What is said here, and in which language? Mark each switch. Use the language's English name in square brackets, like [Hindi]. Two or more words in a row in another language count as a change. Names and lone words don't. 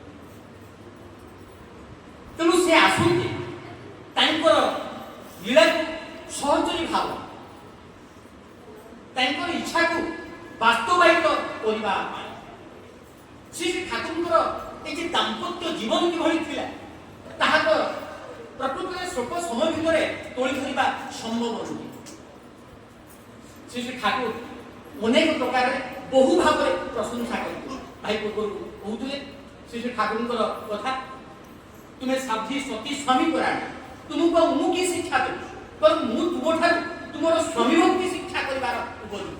[Odia] ତେଣୁ ସେ ଆସନ୍ତି ତାଙ୍କର ଲୀଳାକୁ ସହଚରୀ ଭାବ, ତାଙ୍କର ଇଚ୍ଛାକୁ ବାସ୍ତବାୟିତ କରିବା ପାଇଁ। ଶ୍ରୀ ଠାକୁରଙ୍କର [Bangla] এই যে দাম্পত্য জীবন কিভাবে [Odia] ଥିଲା, ତାହା ତ ପ୍ରକୃତରେ ସ୍ୱଳ୍ପ ସମୟ ଭିତରେ ତୋଳି ଧରିବା ସମ୍ଭବ ନୁହେଁ। ଶ୍ରୀ ଶ୍ରୀ ଠାକୁର ଅନେକ ପ୍ରକାରରେ ବହୁ ଭାବରେ ପ୍ରଶଂସା କରିଥିଲେ। ଭାଇ ପୂର୍ବରୁ କହୁଥିଲେ ଶ୍ରୀ ଶ୍ରୀ ଠାକୁରଙ୍କର କଥା, ତୁମେ ସାଧ୍ୱୀ ସତୀ ସ୍ୱାମୀ ପରାୟଣ, ତୁମକୁ ଆଉ ମୁଁ କି ଶିକ୍ଷା ଦେବି, ବରଂ ମୁଁ ତୁମଠାରୁ ତୁମର ସ୍ୱାମୀ ଭକ୍ତି ଶିକ୍ଷା କରିବାର ଉପଯୁକ୍ତ।